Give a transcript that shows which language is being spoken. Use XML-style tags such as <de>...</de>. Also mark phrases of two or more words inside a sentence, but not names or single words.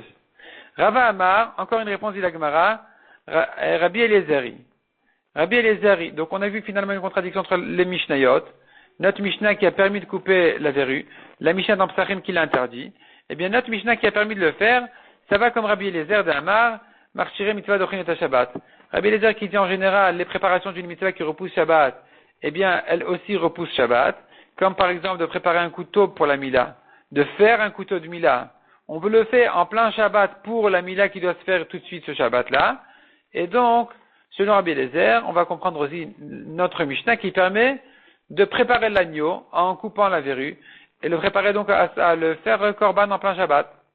<fr>Rava Amar, encore une réponse d'Ilagmara, Rabbi Eliezeri. Rabbi Eliezeri, donc on a vu finalement une contradiction entre les Mishnayot, notre Mishnah qui a permis de couper la verrue, la Mishnah dans Psachim qui l'a interdit, eh bien notre Mishnah qui a permis de le faire, ça va comme Rabbi Eliezer d'Amar,</fr> <he>מכשירי מצוה דוחין את שבת.</he> <fr>Rabbi Eliezer qui dit en général les préparations d'une mitzvah qui repousse Shabbat, eh bien elle aussi repousse Shabbat, comme par exemple de préparer un couteau pour la Mila, de faire un couteau de Mila. On veut le faire en plein Shabbat pour la Mila qui doit se faire tout de suite ce Shabbat-là, et donc, selon Rabbi Eliezer, on va comprendre aussi notre Mishnah qui permet de préparer l'agneau en coupant la verrue, et le préparer donc à le faire korban en plein Shabbat.</fr>